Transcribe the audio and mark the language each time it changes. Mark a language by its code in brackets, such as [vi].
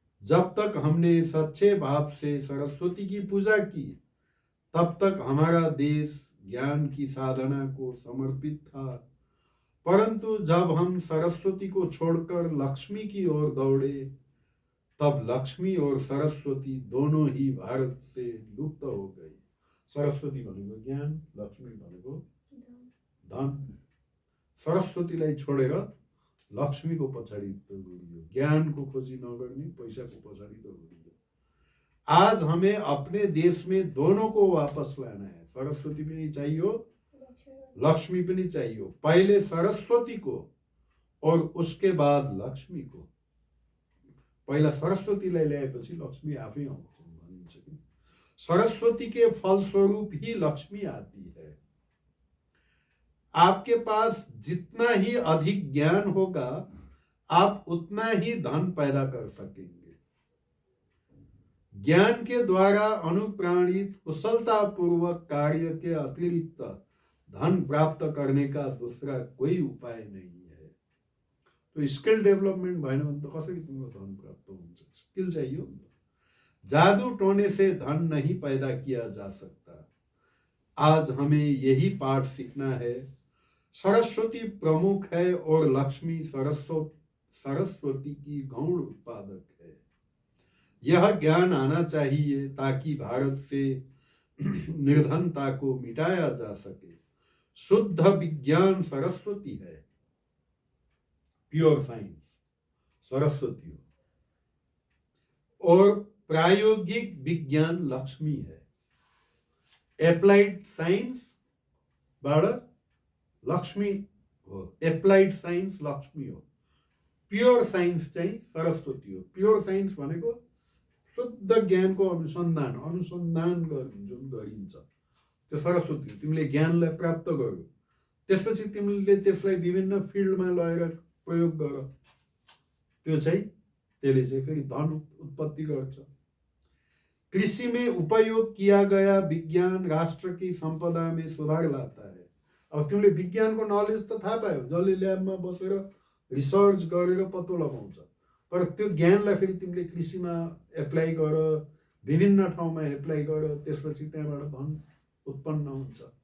[hi] जब तक हमने सच्चे भाव से सरस्वती की पूजा की, तब तक हमारा देश ज्ञान की साधना को समर्पित था। परंतु जब हम सरस्वती को छोड़कर लक्ष्मी की ओर दौड़े, तब लक्ष्मी और सरस्वती दोनों ही भारत से लुप्त हो गई। [ne] सरस्वती भनेको ज्ञान, लक्ष्मी भनेको धन। सरस्वतीलाई छोडेर लक्ष्मीको पछाडि दौडियो, ज्ञानको खोजी नगर्ने, पैसाको पछाडि दौडियो। [hi] आज हमें अपने देश में दोनों को वापस लाना है। [ne] सरस्वती पनि चाहियो, लक्ष्मी पनि चाहियो। [hi] पहले सरस्वती को और उसके बाद लक्ष्मी को। [ne] पहिला सरस्वतीलाई ल्याएपछि लक्ष्मी आफै आउँछ भनिन्छ [hi] कि सरस्वती के फलस्वरूप ही लक्ष्मी आती है। आपके पास जितना ही अधिक ज्ञान होगा, आप उतना ही धन पैदा कर सकेंगे। ज्ञान के द्वारा अनुप्राणित कुशलतापूर्वक कार्य के अतिरिक्त धन प्राप्त करने का दूसरा कोई उपाय नहीं है। [ne] तो स्किल डेभलपमेन्ट भएन भने त कसरी तिम्रो धन प्राप्त हुन्छ? स्किल चाहियो नि त। [hi] जादू टोने से धन नहीं पैदा किया जा सकता। आज हमें यही पाठ सीखना है। सरस्वती प्रमुख है और लक्ष्मी सरस्वती की गौण उत्पादक है। यह ज्ञान आना चाहिए ताकि भारत से निर्धनता को मिटाया जा सके। शुद्ध विज्ञान सरस्वती है। [ne] प्योर साइंस सरस्वती हो [hi] और प्रायोगिक विज्ञान लक्ष्मी है। [ne] एप्लाइड साइंस बाट लक्ष्मी हो, एप्लाइड साइंस लक्ष्मी हो। प्योर साइंस चाहिँ सरस्वती हो। प्योर साइंस भनेको शुद्ध ज्ञानको अनुसन्धान जुन गरिन्छ त्यो सरस्वती। तिमीले ज्ञानलाई प्राप्त गर्यो, त्यसपछि तिमीले त्यसलाई विभिन्न फिल्डमा लगेर प्रयोग गर, त्यसले चाहिँ फेरि धन उत्पत्ति गर्छ। [hi] कृषि में उपयोग किया गया विज्ञान राष्ट्र की संपदा में सुधार लाता है। [ne] अब तिमीले विज्ञानको नलेज त थाहा पायो, जसले ल्याबमा बसेर रिसर्च गरेर पत्तो लगाउँछ, तर त्यो ज्ञानलाई फेरि तिमीले कृषिमा एप्लाई गर, विभिन्न ठाउँमा एप्लाई गर, त्यसपछि त्यहाँबाट धन उत्पन्न हुन्छ।